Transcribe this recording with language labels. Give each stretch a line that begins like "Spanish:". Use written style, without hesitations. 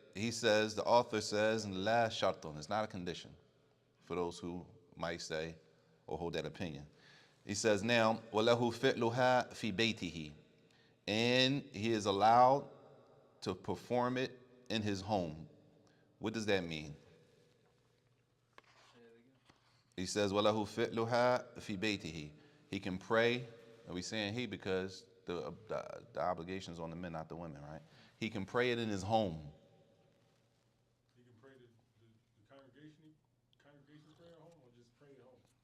English: He says, the author says,
Arabic: La shartun,
English: it's not a condition for those who might say or hold that opinion. He says now,
Arabic: وَلَهُ فِعْلُهَا فِي بَيْتِهِ.
English: and he is allowed to perform it in his home. What does that mean? He says,
Arabic: وَلَهُ فِعْلُهَا فِي بَيْتِهِ.
English: He can pray, and we're saying he because the obligation is on the men, not the women, right? He can pray it in his home. You can pray the congregation prayer at home, or just pray at home.